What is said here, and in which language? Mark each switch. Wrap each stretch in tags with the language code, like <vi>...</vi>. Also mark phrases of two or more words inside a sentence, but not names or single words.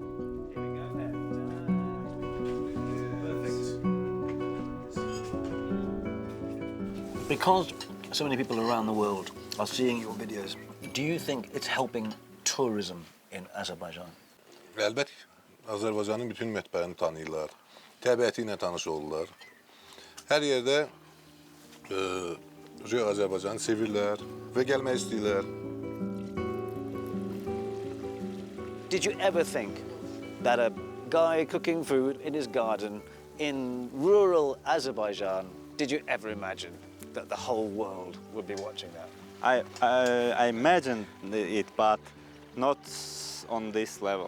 <en>Because so many people around the world are seeing your videos, do you think it's helping tourism in Azerbaijan?</en> <az>Elbette. Azerbaycan'ın bütün mətbəəni tanıyırlar. Təbiəti ilə tanış olurlar. Hər yerdə Azərbaycanı sevirlər və gəlmək istəyirlər.</az> <en>Did you ever think that a guy cooking food in his garden in rural Azerbaijan, did you ever imagine that the whole world would be watching that? I imagined it, but not on this level.</en>